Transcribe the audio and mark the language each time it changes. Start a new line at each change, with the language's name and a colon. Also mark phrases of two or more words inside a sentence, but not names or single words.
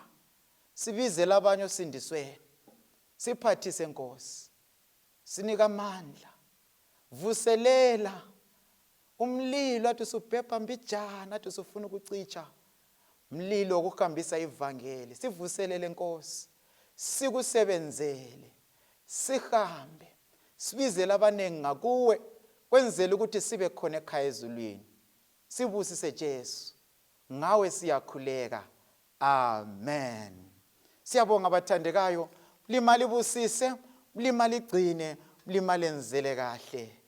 North Ndebele: Sibizele abanye osindisweni, siphathise Nkosi, sinika amandla, vuselela umlilo athi usubhebha mbijana, athi usufuna ukucitsha umlilo wokuhambisa ivangeli. Sivuselele Nkosi, sikusebenzele, sihambe, sibizele abanengi ngakuwe, kwenzele ukuthi sibe khona ekhaya ezulwini. Sibusise Jesu, ngawe siyakhuleka. Amen. Siyabonga abathandekayo, Limali busise, limali gcine, limali enzele kahle.